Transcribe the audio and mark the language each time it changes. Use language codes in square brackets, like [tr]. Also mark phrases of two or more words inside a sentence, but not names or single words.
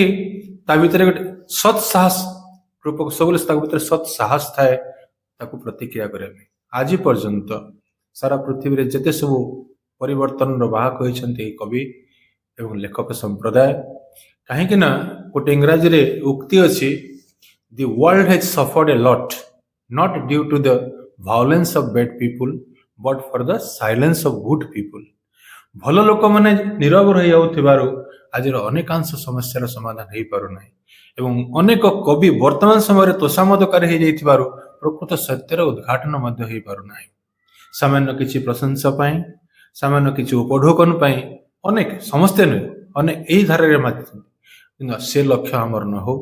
[or] ତା ଭିତରେ ଗୋଟେ ସତ୍ ସାହସ ରୂପକ, ସବୁବେଳେ ତା ଭିତରେ ସତ୍ ସାହସ ଥାଏ ତାକୁ ପ୍ରତିକ୍ରିୟା କରିବା ପାଇଁ। ଆଜି ପର୍ଯ୍ୟନ୍ତ ସାରା ପୃଥିବୀରେ ଯେତେ ସବୁ ପରିବର୍ତ୍ତନର ବାହକ ହୋଇଛନ୍ତି ଏହି କବି ଏବଂ ଲେଖକ ସମ୍ପ୍ରଦାୟ। କାହିଁକି ନା ଗୋଟେ ଇଂରାଜୀରେ ଉକ୍ତି ଅଛି, [en] The world has suffered a lot, not due to the violence of bad people, but for the silence of good people. [or] ଭଲ ଲୋକମାନେ ନୀରବ ରହିଯାଉଥିବାରୁ ଆଜିର ଅନେକାଂଶ ସମସ୍ୟାର ସମାଧାନ ହେଇପାରୁନାହିଁ ଏବଂ ଅନେକ କବି ବର୍ତ୍ତମାନ ସମୟରେ ତୋଷାମଦକାରୀ ହେଇଯାଇଥିବାରୁ ପ୍ରକୃତ ସତ୍ୟର ଉଦ୍ଘାଟନ ମଧ୍ୟ ହେଇପାରୁନାହିଁ। ସାମାନ୍ୟ କିଛି ପ୍ରଶଂସା ପାଇଁ, ସାମାନ୍ୟ କିଛି ଉପଢୌକନ ପାଇଁ ଅନେକ, ସମସ୍ତେ ନୁହେଁ, ଅନେକ ଏହି ଧାରାରେ ମାତିଛନ୍ତି, କିନ୍ତୁ ସେ ଲକ୍ଷ୍ୟ ଆମର ନ ହଉ।